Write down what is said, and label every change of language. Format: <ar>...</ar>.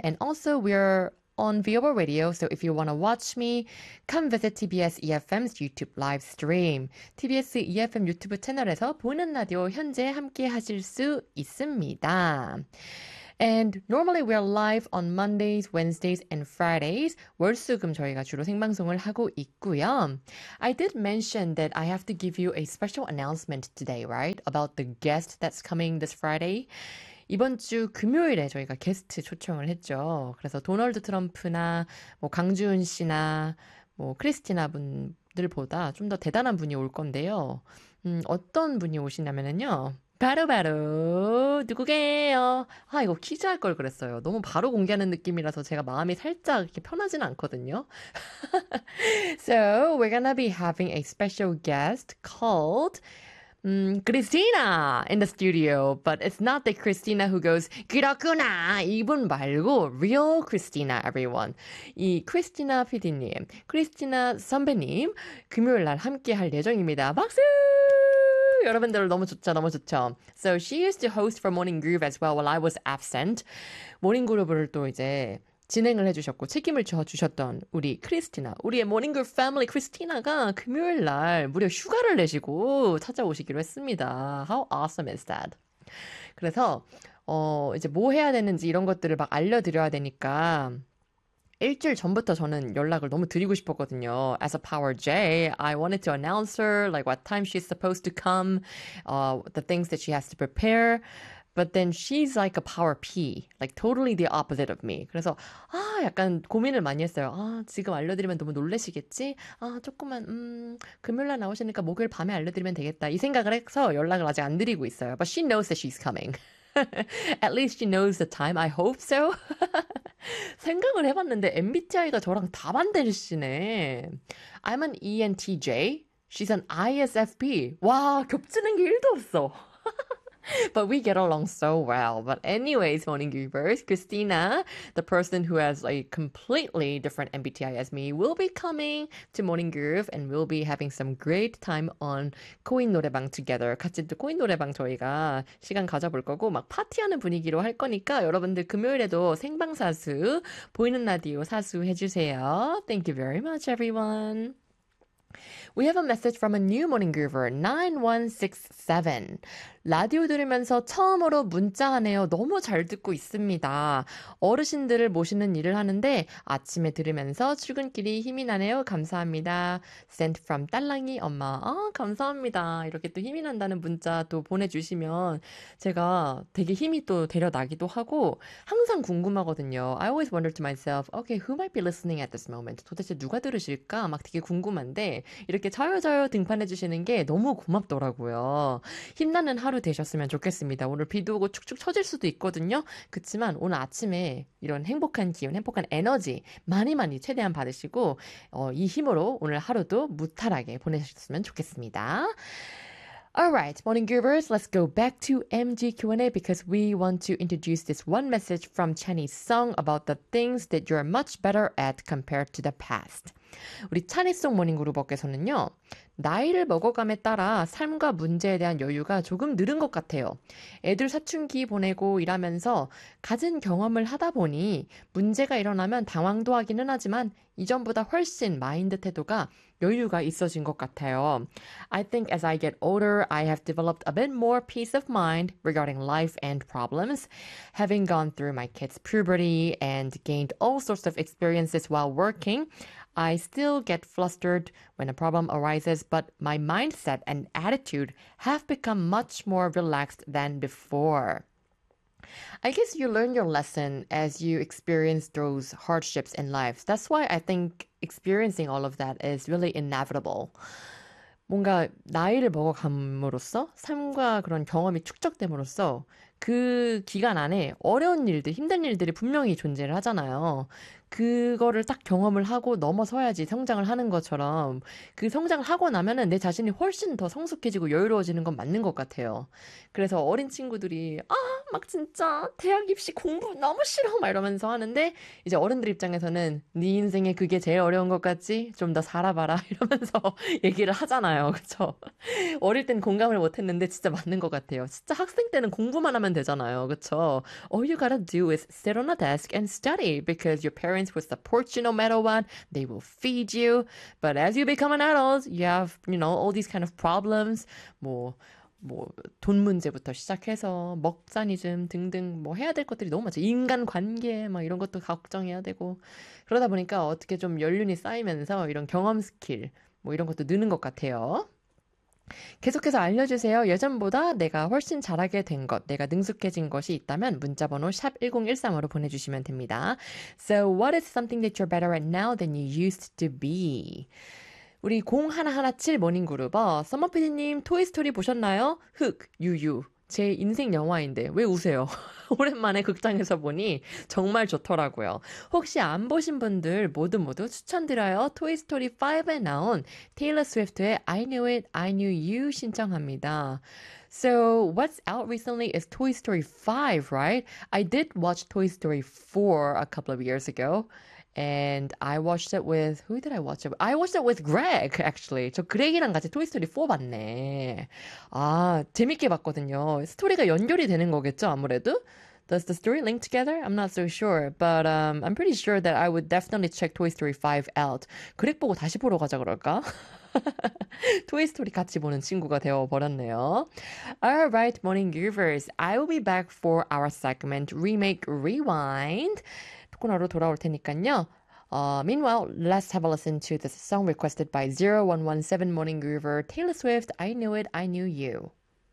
<en>And also, we're on Viobo Radio, so if you want to watch me, come visit TBS EFM's YouTube live stream.</en> <ko>TBS EFM 유튜브 채널에서 보는 라디오 현재 함께 하실 수 있습니다.</ko> <en>And normally we are live on Mondays, Wednesdays, and Fridays.</en> <ko>월, 수, 금 저희가 주로 생방송을 하고 있고요.</ko> <en>I did mention that I have to give you a special announcement today, right? About the guest that's coming this Friday.</en> <ko>이번 주 금요일에 저희가 게스트 초청을 했죠. 그래서 도널드 트럼프나 뭐 강주은 씨나 뭐 크리스티나 분들보다 좀 더 대단한 분이 올 건데요. 어떤 분이 오시냐면요. 바로바로 누구게요? 아 이거 퀴즈할 걸 그랬어요. 너무 바로 공개하는 느낌이라서 제가 마음이 살짝 이렇게 편하진 않거든요.</ko> <en>So we're gonna be having a special guest called Christina in the studio, but it's not the Christina who goes</en> <ko>그렇구나 이분 말고</ko> <en>real Christina, everyone.</en> <ko>이 Christina PD님, Christina 선배님 금요일 날 함께할 예정입니다. 박수! 여러분들 너무 좋죠, 너무 좋죠.</ko> <en>So she used to host for Morning Groove as well while I was absent.</en> <ko>Morning Groove를 또 이제 진행을 해주셨고 책임을 져주셨던 우리 크리스티나, 우리의 모닝글 패밀리 크리스티나가 금요일 날 무려 휴가를 내시고 찾아오시기로 했습니다.</ko> <en>How awesome is that?</en> <ko>그래서 이제 뭐 해야 되는지 이런 것들을 막 알려드려야 되니까 일주일 전부터 저는 연락을 너무 드리고 싶었거든요.</ko> <en>As a power J, I wanted to announce her, like what time she's supposed to come, the things that she has to prepare. But then she's like a power P, like totally the opposite of me.</en> <ko>그래서 아 약간 고민을 많이 했어요. 아 지금 알려드리면 너무 놀라시겠지? 아 조금만 금요일날 나오시니까 목요일 밤에 알려드리면 되겠다. 이 생각을 해서 연락을 아직 안 드리고 있어요.</ko> <en>But she knows that she's coming. At least she knows the time. I hope so.</en> <ko>생각을 해봤는데 MBTI가 저랑 다 반대시네.</ko> <en>I'm an ENTJ. She's an ISFP.</en> <ko>와 겹치는 게 1도 없어.</ko> <en>But we get along so well. But anyways, Morning Groovers, Christina, the person who has a completely different MBTI as me, will be coming to Morning Groove and we'll be having some great time on Coin 노래방 together.</en> <ko>같이 또 Coin 노래방 저희가 시간 가져볼 거고 막 파티하는 분위기로 할 거니까 여러분들 금요일에도 생방사수, 보이는 라디오 사수 해주세요.</ko> <en>Thank you very much, everyone. We have a message from a new Morning Groover, 9167.</en> <ko>라디오 들으면서 처음으로 문자하네요. 너무 잘 듣고 있습니다. 어르신들을 모시는 일을 하는데 아침에 들으면서 출근길이 힘이 나네요. 감사합니다.</ko> <en>Sent from</en> <ko>딸랑이 엄마. 아, 감사합니다. 이렇게 또 힘이 난다는 문자도 보내주시면 제가 되게 힘이 또 데려나기도 하고 항상 궁금하거든요.</ko> <en>I always wonder to myself, okay, who might be listening at this moment?</en> <ko>도대체 누가 들으실까? 막 되게 궁금한데 이렇게 저요 등판해주시는 게 너무 고맙더라고요. 힘나는 하루 되셨으면 좋겠습니다. 오늘 비도 오고 축축 처질 수도 있거든요. 그치만 오늘 아침에 이런 행복한 기운, 행복한 에너지 많이 많이 최대한 받으시고 이 힘으로 오늘 하루도 무탈하게 보내셨으면 좋겠습니다.</ko> <en>Alright, Morning Groovers, let's go back to MG Q&A because we want to introduce this one message from Chani Song about the things that you're much better at compared to the past.</en> <ko>우리 찬이송 모닝그룹어께서는요, 나이를 먹어감에 따라 삶과 문제에 대한 여유가 조금 늘은 것 같아요. 애들 사춘기 보내고 일하면서 가진 경험을 하다 보니 문제가 일어나면 당황도 하기는 하지만 이전보다 훨씬 마인드 태도가 여유가 있어진 것 같아요.</ko> <en>I think as I get older, I have developed a bit more peace of mind regarding life and problems. Having gone through my kids' puberty and gained all sorts of experiences while working, I still get flustered when a problem arises, but my mindset and attitude have become much more relaxed than before. I guess you learn your lesson as you experience those hardships in life. That's why I think experiencing all of that is really inevitable.</en> <ko>뭔가 나이를 먹어감으로써 삶과 그런 경험이 축적됨으로써 그 기간 안에 어려운 일들, 힘든 일들이 분명히 존재를 하잖아요. 그거를 딱 경험을 하고 넘어서야지 성장을 하는 것처럼 그 성장을 하고 나면은 내 자신이 훨씬 더 성숙해지고 여유로워지는 건 맞는 것 같아요. 그래서 어린 친구들이 아, 막 진짜 대학 입시 공부 너무 싫어 막 이러면서 하는데 이제 어른들 입장에서는 네 인생에 그게 제일 어려운 것 같지? 좀 더 살아봐라 이러면서 얘기를 하잖아요. 그쵸? 어릴 땐 공감을 못했는데 진짜 맞는 것 같아요. 진짜 학생 때는 공부만 하면 되잖아요. 그쵸?</ko> <en>All you gotta do is sit on a desk and study because your parents will support you no matter what. They will feed you. But as you become an adult, you have, you know, all these kind of problems.</en> <ko>뭐 돈 문제부터 시작해서 먹사니즘 등등 뭐 해야 될 것들이 너무 많죠. 인간관계 막 이런 것도 걱정해야 되고 그러다 보니까 어떻게 좀 연륜이 쌓이면서 이런 경험 스킬 뭐 이런 것도 느는 것 같아요. 계속해서 알려주세요. 예전보다 내가 훨씬 잘하게 된 것, 내가 능숙해진 것이 있다면 문자번호 샵 1013으로 보내주시면 됩니다.</ko> <en>So what is something that you're better at now than you used to be?</en> <ko>우리 0117 모닝그룹어 서머피디님 토이스토리 보셨나요? 흑, 유유, 제 인생 영화인데 왜 우세요? 오랜만에 극장에서 보니 정말 좋더라고요. 혹시 안 보신 분들 모두 추천드려요. 토이스토리 5에 나온 테일러 스위프트의 I Knew It, I Knew You 신청합니다.</ko> <en>So what's out recently is Toy Story 5, right? I did watch Toy Story 4 a couple of years ago. And I watched it with, who did I watch it with? I watched it with Greg, actually.</en> <ko>저 그렉이랑 같이 Toy Story 4 봤네. 아, 재밌게 봤거든요. 스토리가 연결이 되는 거겠죠, 아무래도?</ko> <en>Does the story link together? I'm not so sure. But I'm pretty sure that I would definitely check Toy Story 5 out.</en> <ko>그렉 보고 다시 보러 가자 그럴까? 토이 스토리 같이 보는 친구가 되어 버렸네요.</ko> <en>Alright, morning groovers. I will be back for our segment Remake Rewind.</en> <ko>토코너로 돌아올 테니까요.</ko> <en>Meanwhile, let's have a listen to this song requested by 0117 morning groover Taylor Swift, I Knew It, I Knew You.</en>